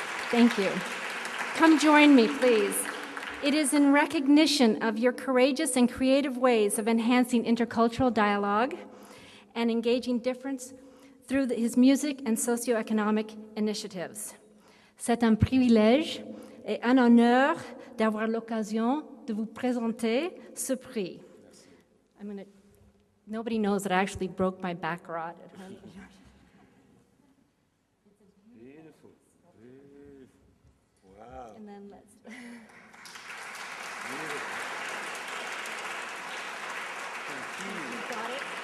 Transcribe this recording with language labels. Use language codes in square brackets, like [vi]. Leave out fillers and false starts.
[en] Thank you. Come join me, please. It is in recognition of your courageous and creative ways of enhancing intercultural dialogue and engaging difference through his music and socioeconomic initiatives. [fr] C'est un privilège et un honneur d'avoir l'occasion de vous présenter ce prix. [en] Nobody knows that I actually broke my back rod at home. Beautiful. Wow. And then let's. You got it?